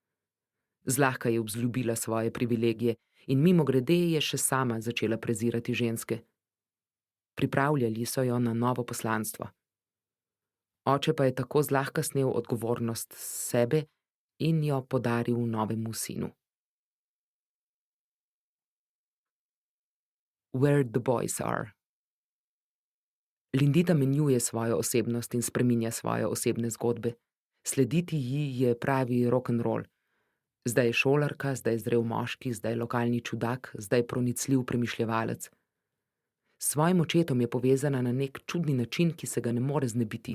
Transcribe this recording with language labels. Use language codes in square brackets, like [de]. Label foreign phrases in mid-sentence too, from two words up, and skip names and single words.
[sl] Zlahka je vzljubila svoje privilegije in mimogrede je še sama začela prezirati ženske. Pripravljali so jo na novo poslanstvo. Oče pa je tako zlahka snel odgovornost sebe in jo podaril novemu sinu. [en] Where the boys are. [sl] Lindita menjuje svojo osebnost in spreminja svoje osebne zgodbe. Slediti ji je pravi rock'n'roll. Zdaj je šolarka, zdaj zrel moški, zdaj lokalni čudak, zdaj pronicljiv premišljevalec. S svojim očetom je povezana na nek čudni način, ki se ga ne more znebiti.